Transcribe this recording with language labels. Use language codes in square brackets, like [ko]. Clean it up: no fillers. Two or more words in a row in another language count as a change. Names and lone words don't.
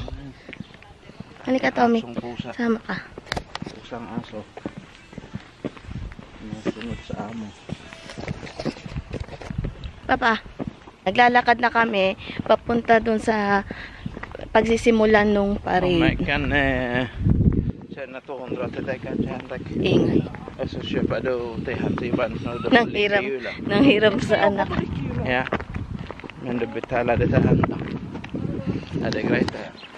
[ceb] Halika Tommy. Sama ka. Pusang aso. Nasunod sa amo. [tl] Papa, naglalakad na kami papunta dun sa pagsisimulan nung parade. [sv] Kan känna 200 till dig kanske Henrik. [tl] Ingay. [sv] Och så köper du till Hansiban när du [tl] Nang hiram sa anak. [sv] Ja. Men du betalar det till henne. Ja, det är grejt det.